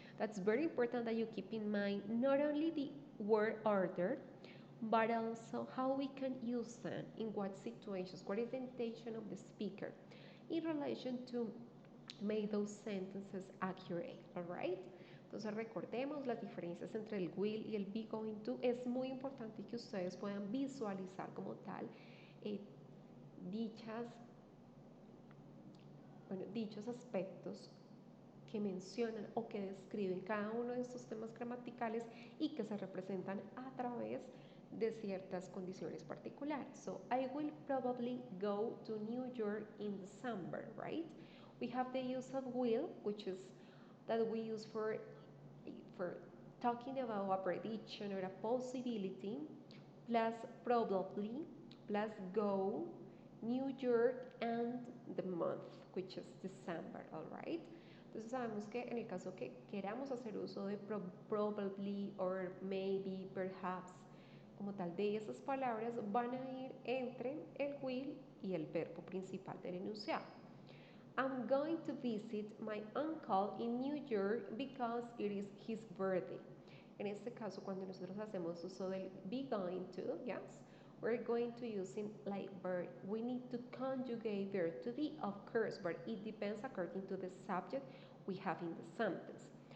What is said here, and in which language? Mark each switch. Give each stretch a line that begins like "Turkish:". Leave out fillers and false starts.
English: That's very important that you keep in mind not only the word order, but also how we can use them in what situations, what is the intention of the speaker in relation to make those sentences accurate, all right?
Spanish: Entonces recordemos las diferencias entre el will y el be going to. Es muy importante que ustedes puedan visualizar como tal eh, dichas, dichos aspectos que mencionan o que describen cada uno de estos temas gramaticales y que se representan a través de ciertas condiciones particulares.
English: So, I will probably go to New York in December, right? We have the use of will, which is that we use for talking about a prediction or a possibility, plus probably, plus go, New York, and the month, which is December, all right?
Spanish: Entonces sabemos que en el caso que queramos hacer uso de probably or maybe, perhaps, como tal de esas palabras, van a ir entre el will y el verbo principal del enunciado.
English: I'm going to visit my uncle in New York because it is his birthday.
Spanish: En este caso, cuando nosotros hacemos uso del
English: be going to, yes, we're going to using like verb. We need to conjugate verb to be, of course, but it depends according to the subject we have in the sentence.